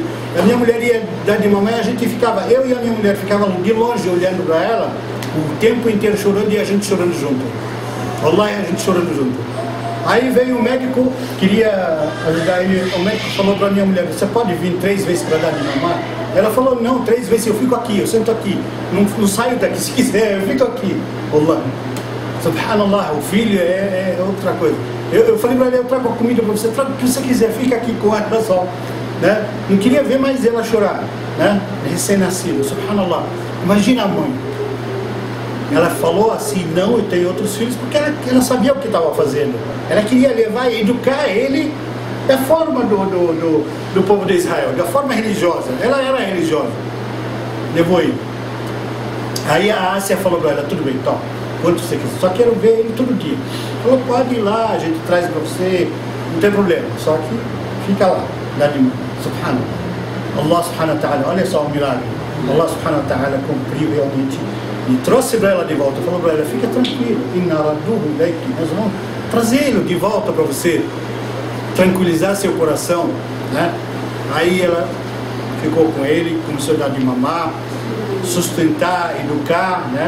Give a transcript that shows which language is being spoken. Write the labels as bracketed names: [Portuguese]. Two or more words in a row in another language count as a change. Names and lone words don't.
[Portuguese] A minha mulher ia dar de mamãe, a gente ficava, eu e a minha mulher ficavam de longe olhando para ela, o tempo inteiro chorando e a gente chorando junto. Wallahi, a gente chorando junto. Aí veio o médico, queria ajudar ele, o médico falou para a minha mulher, você pode vir 3 vezes para dar de mamar? Ela falou, não, 3 vezes eu fico aqui, eu sento aqui, não saio daqui, se quiser, eu fico aqui. Wallahi. Subhanallah, o filho é outra coisa. Eu falei para ele, eu trago a comida para você, traga o que você quiser, fica aqui com ela só. Né? Não queria ver mais ela chorar, né? Recém-nascida, subhanallah. Imagina a mãe. Ela falou assim, não, eu tenho outros filhos, porque ela sabia o que estava fazendo. Ela queria levar e educar ele da forma do povo de Israel, da forma religiosa. Ela era religiosa. Levou ele. Aí a Ásia falou para ela, tudo bem, toma, quanto você quiser, só quero ver ele todo dia. Falou, pode ir lá, a gente traz para você, não tem problema, só que fica lá, dá de mão, subhanallah. [Arabic] الله سبحانه وتعالى, [Portuguese] olha só o milagre. [Arabic] الله سبحانه وتعالى [Portuguese] cumpriu realmente e trouxe para ela de volta, falou para ela, fica tranquilo, nós vamos trazê-lo de volta para você, tranquilizar seu coração, né? Aí ela ficou com ele, começou a dar de mamar, sustentar, educar, né?